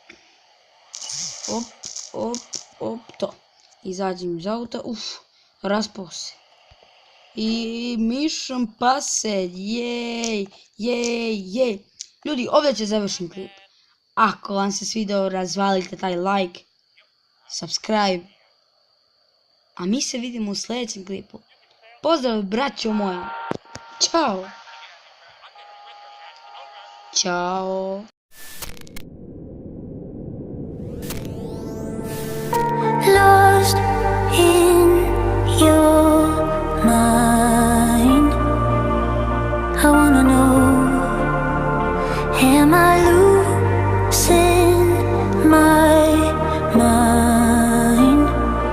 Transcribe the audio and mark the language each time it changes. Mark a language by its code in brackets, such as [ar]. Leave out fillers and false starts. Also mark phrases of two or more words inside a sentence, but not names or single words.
[sr] Op, to. Izađem iz auta, raspao se. I [en] Mission Passed, [sr] jej. Ljudi, ovdje će završim klip. Ako vam se svidio, razvalite taj [en] like, subscribe. [sr] A mi se vidimo u sljedećem klipu. Pozdrav, braćo moja. Ćao. [en] Lost in your mind, I wanna know, am I losing my mind?